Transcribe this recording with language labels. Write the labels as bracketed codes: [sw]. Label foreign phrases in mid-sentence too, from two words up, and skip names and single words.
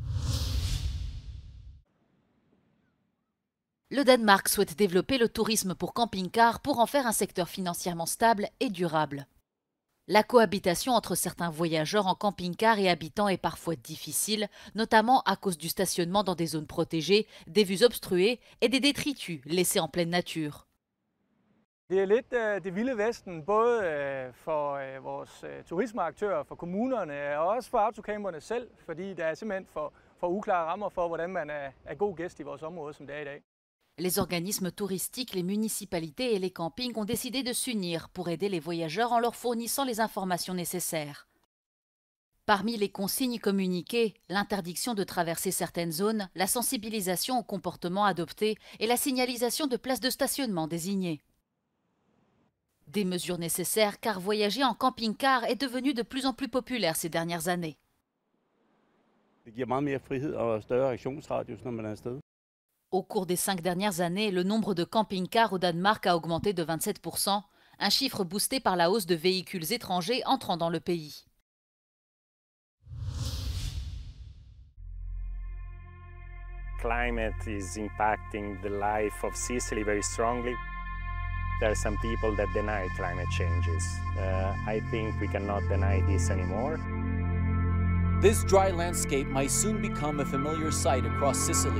[fr] Le Danemark souhaite développer le tourisme pour camping-car pour en faire un secteur financièrement stable et durable. La cohabitation entre certains voyageurs en camping-car et habitants est parfois difficile, notamment à cause du stationnement dans des zones protégées, des vues obstruées et des détritus laissés en pleine nature. [da] Det lidt det vilde vesten, både for vores turismeaktører, for kommunerne og også for autocamperne selv, fordi der simpelthen for uklare rammer for, hvordan man er god gæst i vores område, som det i dag. [fr] Les organismes touristiques, les municipalités et les campings ont décidé de s'unir pour aider les voyageurs en leur fournissant les informations nécessaires. Parmi les consignes communiquées, l'interdiction de traverser certaines zones, la sensibilisation au comportement adopté et la signalisation de places de stationnement désignées. Des mesures nécessaires car voyager en camping-car est devenu de plus en plus populaire ces dernières années. [da] Det giver meget mere frihed og større reaktionsradius, når man er afsted. [fr] Au cours des 5 dernières années, le nombre de camping-cars au Danemark a augmenté de 27%, un chiffre boosté par la hausse de véhicules étrangers entrant dans le pays. [en] Climate is impacting the life of Sicily very strongly. There are some people that deny climate changes. I think we cannot deny this anymore. This dry landscape might soon become a familiar sight across Sicily.